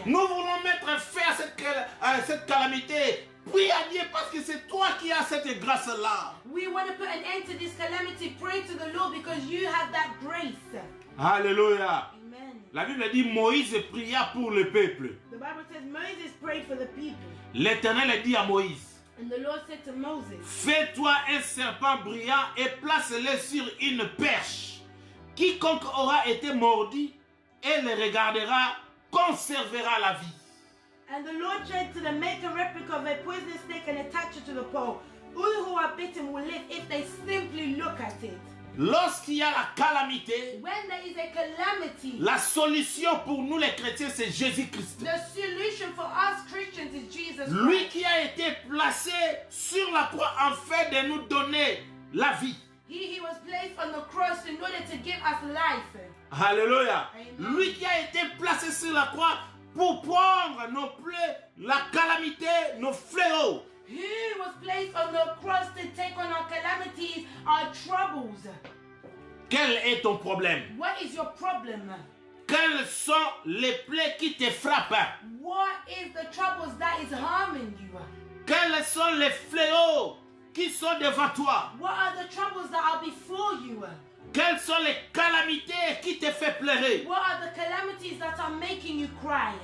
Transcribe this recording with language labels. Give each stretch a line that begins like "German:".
French: Nous voulons mettre fin à cette calamité. Prie à Dieu parce que c'est toi qui as cette grâce-là.
English: We want to put an end to this calamity. Pray to the Lord because you have that grace.
French: Alléluia.
English: Amen.
French: La Bible dit Moïse pria pour le peuple.
English: The Bible says Moses prayed for the people.
French: L'Éternel a dit à Moïse,
English: And the Lord said to Moses,
French: fais-toi un serpent brillant et place-le sur une perche. Quiconque aura été mordu et le regardera conservera la vie.
English: and the Lord said to them, make a replica of a poisonous snake and attach it to the pole. All who are bitten will live if they simply look at it.
French: Lorsqu'il y a la calamité,
English: When there is a calamity,
French: la solution pour nous les chrétiens, c'est Jésus-Christ.
English: the solution for us Christians is Jesus
French: Lui
English: Christ.
French: qui a été placé sur la croix afin de nous donner la vie.
English: He was placed on the cross in order to give us life.
French: Alléluia.
English: Amen.
French: Lui qui a été placé sur la croix pour prendre nos plaies, la calamité, nos fléaux.
English: He was placed on the cross to take on our calamities, our troubles.
French: Quel est ton problème?
English: What is your problem?
French: Quelles sont les plaies qui te frappent?
English: What is the troubles that is harming you?
French: Quels sont les fléaux qui sont devant toi?
English: What are the troubles that are before you?
French: Quelles sont les calamités qui te font pleurer?
English: What are the calamities that are making you cry?